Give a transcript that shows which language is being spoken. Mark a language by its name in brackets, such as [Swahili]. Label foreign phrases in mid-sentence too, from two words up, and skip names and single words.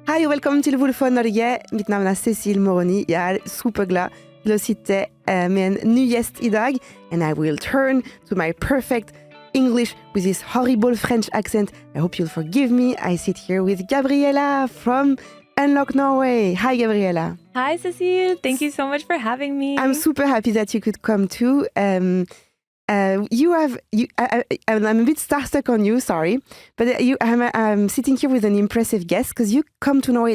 [Norwegian] Hei og velkommen til Hvorfor Norge. Mitt navn Cécile Moroni. Jeg superglad til å sitte med en ny gjest I dag. [English] And I will turn to my perfect English with this horrible French accent. I hope you'll forgive me. I sit here with Gabriella from Norway. Hi, Gabriella. Hi, Cécile. Thank you so much for having me. I'm super happy that you could come too. I'm a bit starstruck on you, sorry, but I'm sitting here with an impressive guest because you come to Norway.